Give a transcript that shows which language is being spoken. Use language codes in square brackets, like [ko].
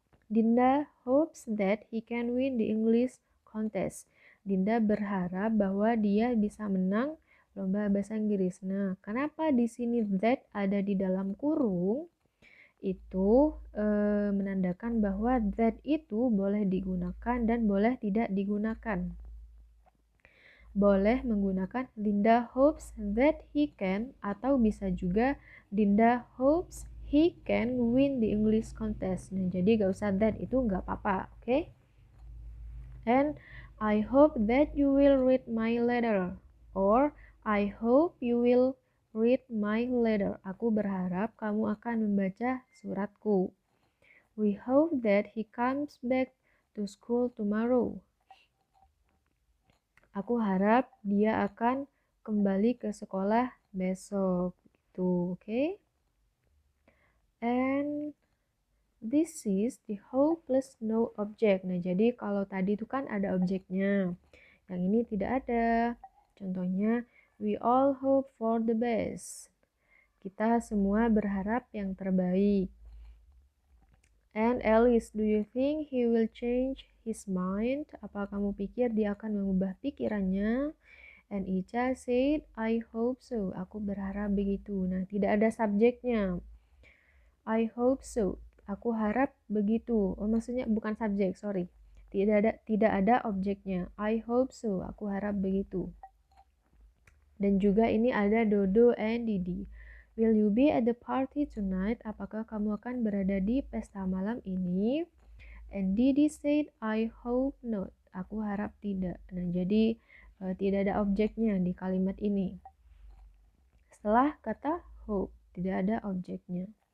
[en] Dinda hopes that he can win the English contest. [id] Dinda berharap bahwa dia bisa menang lomba bahasa Inggris. Nah, kenapa di sini that ada di dalam kurung? Itu menandakan bahwa that itu boleh digunakan dan boleh tidak digunakan. Boleh menggunakan [en] Dinda hopes that he can, [id] atau bisa juga [en] Dinda hopes he can win the English contest. [id] Nah, jadi gak usah that, itu gak apa-apa, oke? Okay? [en] And I hope that you will read my letter. Or I hope you will read my letter. [id] Aku berharap kamu akan membaca suratku. [en] We hope that he comes back to school tomorrow. [id] Aku harap dia akan kembali ke sekolah besok. Gitu, oke? Okay? [en] And this is the hope plus no object. [id] Nah, jadi kalau tadi itu kan ada objeknya. Yang ini tidak ada. Contohnya, [en] we all hope for the best. [id] Kita semua berharap yang terbaik. [en] And Alice, do you think he will change his mind? [id] Apa kamu pikir dia akan mengubah pikirannya? [en] And Ica said, I hope so. [id] Aku berharap begitu. Nah, tidak ada subjeknya. [en] I hope so. [id] Aku harap begitu. Oh, maksudnya bukan subjek, sorry. Tidak ada objeknya. [en] I hope so. [id] Aku harap begitu. Dan juga ini ada Dodo and Didi. [en] Will you be at the party tonight? [id] Apakah kamu akan berada di pesta malam ini? [en] And Didi said, I hope not. [id] Aku harap tidak. Nah, jadi tidak ada objeknya di kalimat ini. Setelah kata hope, tidak ada objeknya.